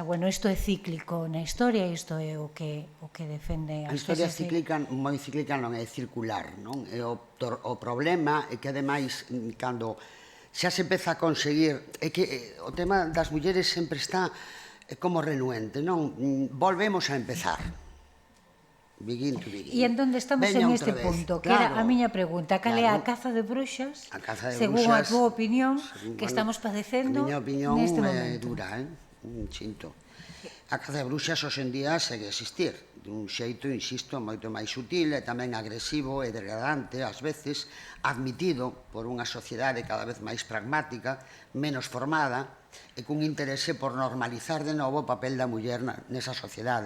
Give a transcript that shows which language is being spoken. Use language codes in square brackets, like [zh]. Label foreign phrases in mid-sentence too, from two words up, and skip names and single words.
[gl] Bueno, isto é cíclico na historia, isto é o que defende a historia cíclica, moi cíclica non é circular, non? E o problema é que, ademais, cando xa se empeza a conseguir, é que o tema das mulleres sempre está como renuente, non? Volvemos a empezar. [en] Begin to begin. [gl] E [es] en donde estamos en este punto, [gl] que era a miña pregunta, cal é a caza de bruxas, según a túa opinión, que estamos padecendo neste momento? A miña opinión é dura, sinto. A caza de bruxas hoxe en día segue a existir, dun xeito, insisto, moito máis sutil e tamén agresivo e degradante, ás veces, admitido por unha sociedade cada vez máis pragmática, menos formada, e cun interese por normalizar de novo o papel da muller nesa sociedade.